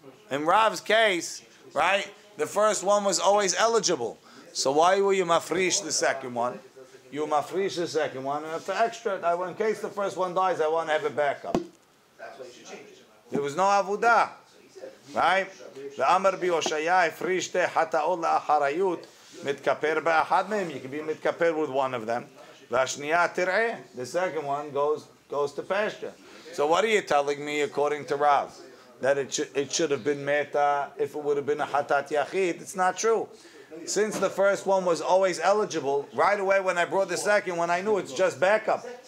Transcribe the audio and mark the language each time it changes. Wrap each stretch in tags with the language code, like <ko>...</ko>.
<en>In Rav's case, right, the first one was always eligible. So why were you mafrish the second one? You mafrish the second one, and for extra, in case the first one dies, I want to have a backup. There was no avuda. Right?</en> <he>ואמר בי הושעיה הפריש שתי חטאות לאחריות מתכפר באחד מהם.</he> <en>You can be מתכפר with one of them. והשנייה תראה. The second one goes to pasture. So what are you telling me according to Rav? That it should have been meta if it would have been a hatat yachid? It's not true. Since the first one was always eligible, right away when I brought the second one, I knew it's just backup.</en>